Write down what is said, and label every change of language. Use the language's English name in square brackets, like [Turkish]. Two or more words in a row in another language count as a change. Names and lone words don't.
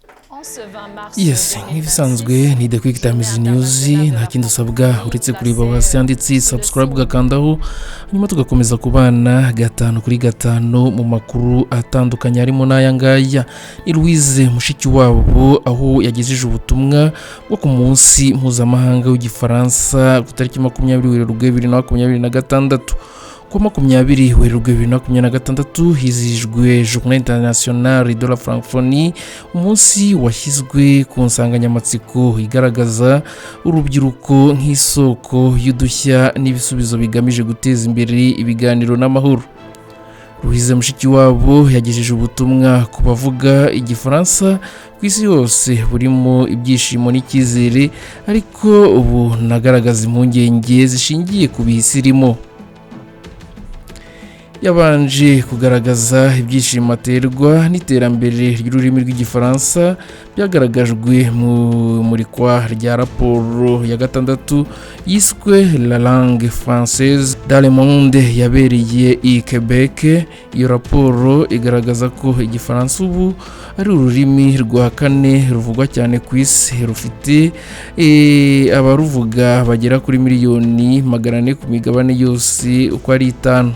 [Kinyarwanda] Yes, nk'ibisanzwe ni the QuickTimes news, nta kindi usabwa uretse kureba hasi handitse subscribe ugakandaho, hanyuma tugakomeza kubana gatanu kuri gatanu mu makuru atandukanye harimo n'aya ngaya. Ni Louise Mushikiwabo aho yagejeje ubutumwa bwo ku munsi mpuzamahanga w'Igifaransa ku tariki 20 Werurwe 2026. Ku 20 Werurwe 2026 hizihijwe Journée internationale de la francophonie, umunsi washyizwe ku nsanganyamatsiko igaragaza urubyiruko nk'isoko y'udushya n'ibisubizo bigamije guteza imbere ibiganiro n'amahoro. Louise Mushikiwabo yagejeje ubutumwa ku bavuga Igifaransa ku isi yose burimo ibyishimo n'icyizere, ariko ubu nagaragaza impungenge zishingiye ku bihisirimo. Yabanje kugaragaza ibyishimo aterwa n'iterambere ry'ururimi rw'Igifaransa byagaragajwe mu murikwa rya raporo ya gatandatu yiswe La langue française dans le monde yabereye i Quebec. Iyo raporo igaragaza ko Igifaransa ubu ari ururimi rwa kane ruvugwa cyane ku isi, rufite abaruvuga bagera kuri miliyoni 400 ku migabane yose uko ari 5.